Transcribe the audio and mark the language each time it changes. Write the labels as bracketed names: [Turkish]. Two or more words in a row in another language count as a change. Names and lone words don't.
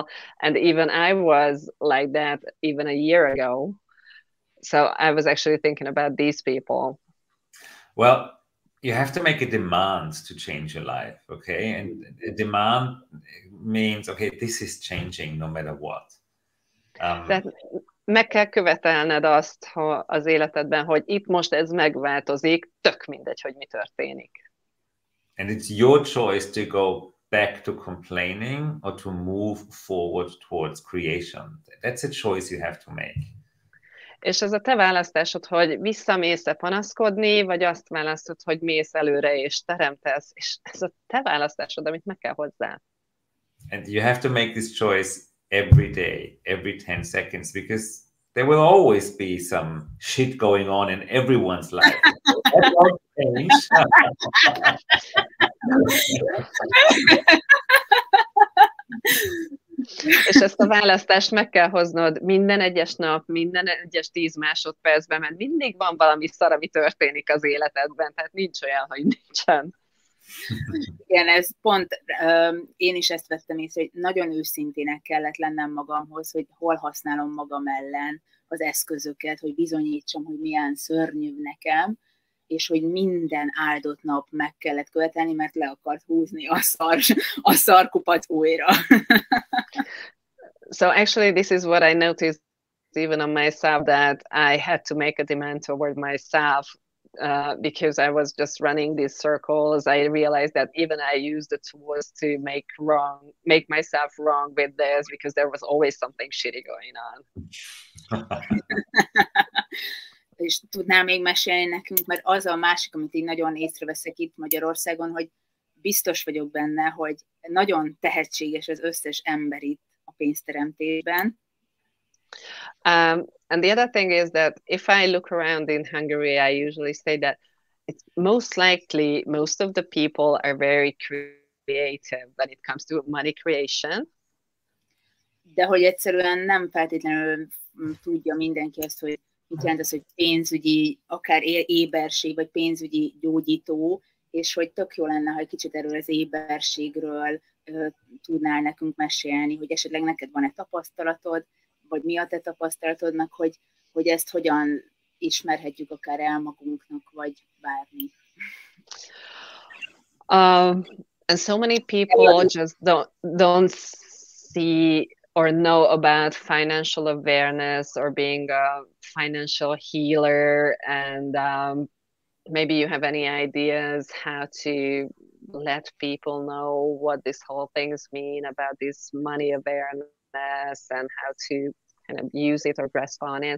[English] And even I was like that even a year ago. So I was actually thinking about these people. Well, you have to make a demand to change your life, okay? And a demand means, okay, this is changing no matter what. [Hungarian] Tehát meg kell követelned azt az életedben, hogy itt most ez megváltozik, tök mindegy, hogy mi történik. [English] And it's your choice to go back to complaining or to move forward towards creation. That's a choice you have to make. [Hungarian] És ez a te választásod, hogy visszamész-e panaszkodni, vagy azt választod, hogy mész előre és teremtesz, és ez a te választásod, amit meg kell hozzá. [English] And you have to make this choice every day, every 10 seconds, because there will always be some shit going on in everyone's life. That won't change. [Hungarian] És ezt a választást meg kell hoznod minden egyes nap, minden egyes 10 másodpercben, mert mindig van valami szar, ami történik az életedben, tehát nincs olyan, hogy nincsen. Igen, ez pont, én is ezt vettem észre, hogy nagyon őszintének kellett lennem magamhoz, hogy hol használom magam ellen az eszközöket, hogy bizonyítsam, hogy milyen szörnyű nekem, és hogy minden áldott nap meg kellett követelni, mert le akart húzni a szarkupat újra. [English] So actually this is what I noticed even on myself, that I had to make a demand toward myself because I was just running these circles. I realized that even I used the tools to make myself wrong with this, because there was always something shitty going on. [Hungarian] És tudnál még mesélni nekünk, mert az a másik, amit így nagyon észreveszek itt Magyarországon, hogy biztos vagyok benne, hogy nagyon tehetséges az összes ember itt a pénzteremtésben. [English] And the other thing is that if I look around in Hungary, I usually say that it's most likely most of the people are very creative when it comes to money creation. [Hungarian] De hogy egyszerűen nem feltétlenül tudja mindenki azt, hogy mit jelent az, hogy pénzügyi, akár éberség, vagy pénzügyi gyógyító, és hogy tök jó lenne, ha egy kicsit erről az éberségről tudnál nekünk mesélni, hogy esetleg neked van-e tapasztalatod, vagy mi a te tapasztalatodnak, hogy ezt hogyan ismerhetjük akár el magunknak, vagy bármi. [English] And so many people just don't see or know about financial awareness or being a financial healer, and maybe you have any ideas how to let people know what this whole things mean about this money awareness and how to kind of use it or grasp on it?